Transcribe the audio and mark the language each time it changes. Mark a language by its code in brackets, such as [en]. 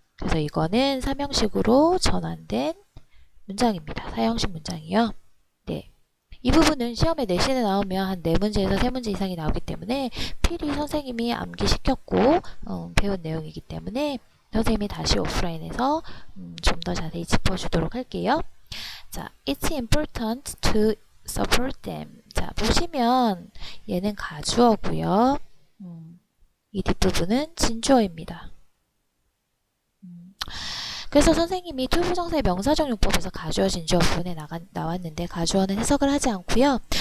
[ko] 그래서 이거는 삼형식으로 전환된 문장입니다. 사형식 문장이요. 네. 이 부분은 시험에 내신에 나오면 한 4문제에서 3문제 이상이 나오기 때문에 필히 선생님이 암기시켰고 배운 내용이기 때문에 선생님이 다시 오프라인에서 좀 더 자세히 짚어주도록 할게요. [en] 자, it's important to support them. [ko] 자, 보시면 얘는 가주어고요. 이 뒷부분은 진주어입니다. 그래서 선생님이 투부정사의 명사적용법에서 가주어 진주어 부분에 나왔는데 가주어는 해석을 하지 않고요.